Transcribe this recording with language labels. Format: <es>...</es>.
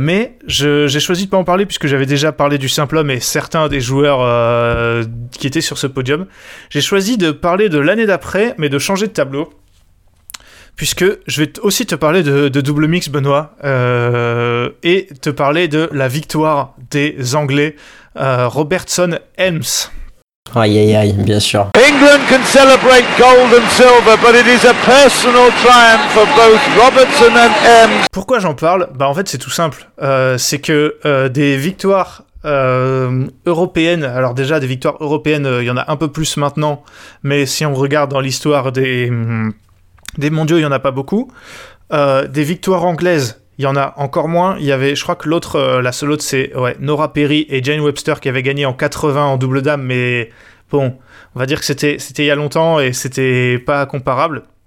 <fr>Mais j'ai choisi de pas en parler puisque j'avais déjà parlé du simple homme et certains des joueurs qui étaient sur ce podium. J'ai choisi de parler de l'année d'après, mais de changer de tableau, puisque je vais aussi te parler de double mix, Benoît, et te parler de la victoire des Anglais, Robertson Helms. Aïe, aïe, aïe, bien sûr.</fr> <en>England can celebrate gold and silver, but it is a personal triumph for both Robertson and Helms.</en> <fr>Pourquoi j'en parle? Bah en fait, c'est tout simple. C'est que des victoires européennes, alors déjà des victoires européennes, il y en a un peu plus maintenant, mais si on regarde dans l'histoire des mondiaux, il n'y en a pas beaucoup. Des victoires anglaises, il y en a encore moins. Il y avait, je crois que l'autre, la seule autre, c'est ouais, Nora Perry et Jane Webster qui avaient gagné en 80 en double dame, mais bon, on va dire que c'était il y a longtemps et c'était pas comparable.</fr>